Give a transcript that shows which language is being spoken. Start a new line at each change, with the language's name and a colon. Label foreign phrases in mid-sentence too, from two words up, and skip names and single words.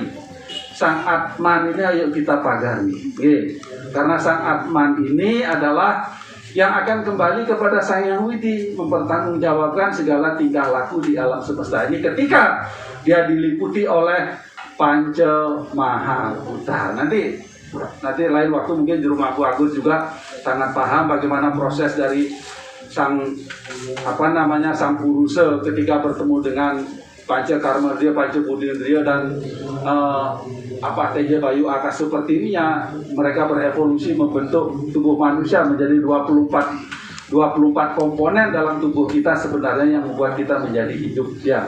Indonesian: Sang Atman ini ayo kita pagari. Karena Sang Atman ini adalah yang akan kembali kepada Sang Hyang Widi, mempertanggungjawabkan segala tingkah laku di alam semesta ini ketika dia diliputi oleh Panca Mahabhuta. Nanti lain waktu mungkin di rumahku Agus juga sangat paham bagaimana proses dari sang sang Purusa ketika bertemu dengan Panca Karmadriya, Panca Budindriya dan Teja Bayu Akas seperti ini ya, mereka berevolusi membentuk tubuh manusia menjadi 24 komponen dalam tubuh kita sebenarnya yang membuat kita menjadi hidup ya.